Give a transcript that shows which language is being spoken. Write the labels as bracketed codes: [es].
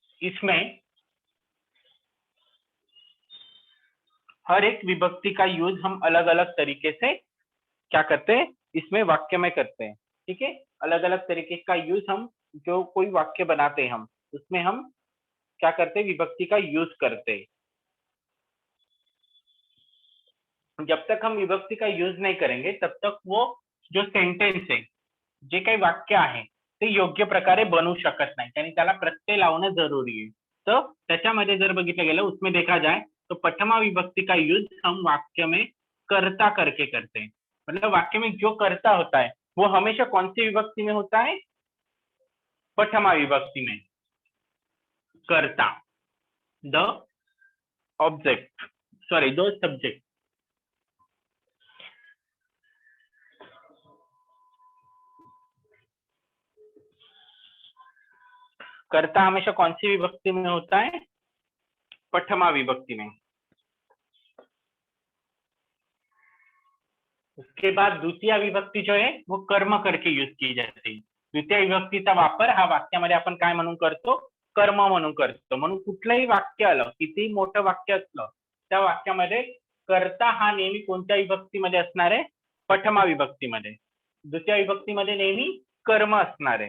[hi] इसमें हर एक विभक्ति का यूज हम अलग अलग तरीके से क्या करते हैं, इसमें वाक्य में करते हैं। ठीक है, अलग अलग तरीके का यूज हम जो कोई वाक्य बनाते हैं हम उसमें हम क्या करते हैं, विभक्ति का यूज करते हैं। जब तक हम विभक्ति का यूज नाही करेंगे तब तक वो जो सेंटेन्स [mr] आहे, जे काही वाक्य आहे ते योग्य प्रकारे बनू शकत नाही, यानी त्याला प्रत्यय लावणं [hi] जरूरी है। तो [mr] त्याच्यामध्ये जर बघितलं गेलं [hi] उसमें देखा जाए तो प्रथमा विभक्ति का यूज हम वाक्य में कर्ता करके करते हैं। मतलब वाक्य में जो कर्ता होता है वो हमेशा कौन सी विभक्ति में होता है? प्रथमा विभक्ति में। कर्ता, [en] The object, sorry the subject. [hi] कर्ता हमेशा कौन सी विभक्ति में होता है? प्रथमा विभक्ति में। उसके बाद द्वितीय विभक्ती जो है वो कर्म करके यूज की जाते। [mr] द्वितीय विभक्तीचा वापर हा वाक्यामध्ये आपण काय म्हणून करतो? कर्म म्हणून करतो। म्हणून कुठलंही वाक्य आलं, किती मोठं वाक्य असलं, त्या वाक्यामध्ये कर्ता हा नेहमी कोणत्या विभक्तीमध्ये असणार आहे? प्रथमा विभक्तीमध्ये। द्वितीय विभक्तीमध्ये नेहमी कर्म असणार आहे।